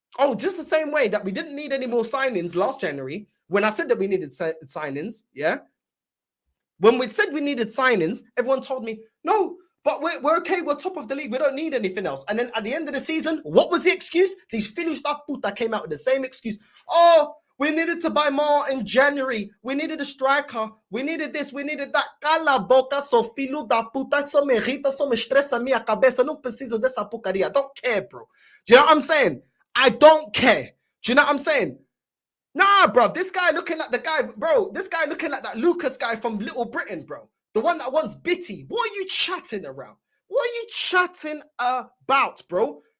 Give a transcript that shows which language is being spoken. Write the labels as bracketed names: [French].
[English] Oh, just the same way that we didn't need any more signings last January when I said that we needed signings. Yeah. When we said we needed signings, everyone told me, no, but we're okay. We're top of the league. We don't need anything else. And then at the end of the season, what was the excuse? These finished up puta came out with the same excuse. Oh, we needed to buy more in January. We needed a striker. We needed this. We needed that. [Portuguese] Cala boca, so filho da puta. Isso me irrita, isso me estressa minha cabeça. Não preciso dessa porcaria. [English] I don't care, bro. Do you know what I'm saying? I don't care. Do you know what I'm saying? Nah, bro. This guy looking like the guy, bro. This guy looking like that Lucas guy from Little Britain, bro. The one that wants Bitty. What are you chatting around? What are you chatting about, bro?